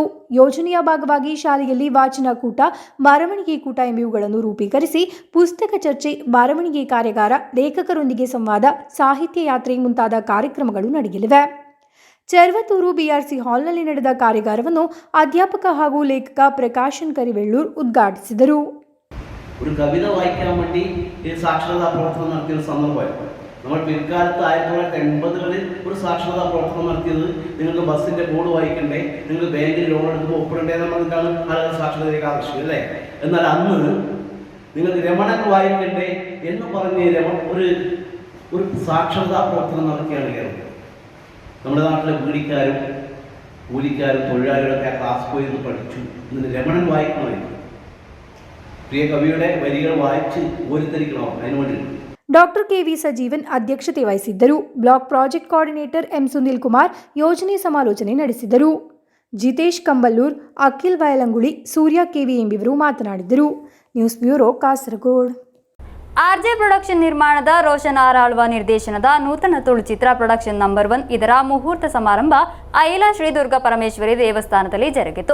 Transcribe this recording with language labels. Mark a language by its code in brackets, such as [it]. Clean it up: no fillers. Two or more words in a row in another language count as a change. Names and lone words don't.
[kn] ಯೋಜನೆಯ ಭಾಗವಾಗಿ ಶಾಲೆಯಲ್ಲಿ ವಾಚನ ಕೂಟ, ಬರವಣಿಗೆ ಕೂಟ ಎಂಬುವುಗಳನ್ನು ರೂಪೀಕರಿಸಿ ಪುಸ್ತಕ ಚರ್ಚೆ, ಬರವಣಿಗೆ ಕಾರ್ಯಾಗಾರ, ಲೇಖಕರೊಂದಿಗೆ ಸಂವಾದ, ಸಾಹಿತ್ಯ ಯಾತ್ರೆ ಮುಂತಾದ ಕಾರ್ಯಕ್ರಮಗಳು ನಡೆಯಲಿವೆ. ಚೆರ್ವತ್ತೂರು ಬಿಆರ್ಸಿ ಹಾಲ್ನಲ್ಲಿ ನಡೆದ ಕಾರ್ಯಾಗಾರವನ್ನು ಅಧ್ಯಾಪಕ ಹಾಗೂ ಲೇಖಕ പ്രകാശൻ കരിവെള്ളൂർ ഉദ്ഘാಟಿಸಿದರು. [ml] ഒരു കവിത വായിക്കാൻ വേണ്ടി ഈ സാക്ഷരതാ പ്രവർത്തനം നടത്തിയൊരു സന്ദർഭമായിരുന്നു. നമ്മൾ പിൽക്കാലത്ത് 1980-കളിൽ ഒരു സാക്ഷരതാ പ്രവർത്തനം നടത്തിയത് നിങ്ങൾക്ക് ബസ്സിൻ്റെ ബോർഡ് വായിക്കണ്ടേ, നിങ്ങൾക്ക് ബാങ്കിൽ ലോൺ എടുക്കുമ്പോൾ ഒപ്പിടണ്ടേ എന്ന് പറഞ്ഞിട്ടാണ് ആളുകൾ സാക്ഷരതയിലേക്ക് ആകർഷിച്ചത് അല്ലേ. എന്നാൽ അന്ന് നിങ്ങൾക്ക് രമണൻ വായിക്കണ്ടേ എന്ന് പറഞ്ഞ് ഒരു സാക്ഷരതാ പ്രവർത്തനം നടത്തിയാണ് കേരളം. നമ്മുടെ നാട്ടിലെ വീടിക്കാരും കൂലിക്കാരും തൊഴിലാളികളൊക്കെ ആ ക്ലാസ് പോയി നിന്ന് പഠിച്ചു. എന്നിട്ട് രമണൻ വായിക്കണമായിരുന്നു. പ്രിയ കവിയുടെ വരികൾ വായിച്ച് ഓരിത്തരിക്കണോ അതിനുവേണ്ടി. [kn] ಡಾಕ್ಟರ್ ಕೆವಿ ಸಜೀವನ್ ಅಧ್ಯಕ್ಷತೆ ವಹಿಸಿದ್ದರು. ಬ್ಲಾಕ್ ಪ್ರಾಜೆಕ್ಟ್ ಕೋಆರ್ಡಿನೇಟರ್ ಎಂ ಸುನಿಲ್ ಕುಮಾರ್ ಯೋಜನೆ ಸಮಾಲೋಚನೆ ನಡೆಸಿದರು. ಜಿತೇಶ್ ಕಂಬಲ್ಲೂರ್, ಅಖಿಲ್ ವಯಲಂಗುಳಿ, ಸೂರ್ಯ ಕೆವಿ ಎಂಬಿವರು ಮಾತನಾಡಿದರು. ನ್ಯೂಸ್ ಬ್ಯೂರೋ, ಕಾಸರಗೋಡು. ಆರ್ಜೆ ಪ್ರೊಡಕ್ಷನ್ ನಿರ್ಮಾಣದ ರೋಷನ್ ಆರ್ ಆಳ್ವ ನಿರ್ದೇಶನದ ನೂತನ ತುಳು ಚಿತ್ರ ಪ್ರೊಡಕ್ಷನ್ ನಂಬರ್ 1 ಇದರ ಮುಹೂರ್ತ ಸಮಾರಂಭ ಐಲಾ ಶ್ರೀ ದುರ್ಗಾ ಪರಮೇಶ್ವರಿ ದೇವಸ್ಥಾನದಲ್ಲಿ ಜರುಗಿತು.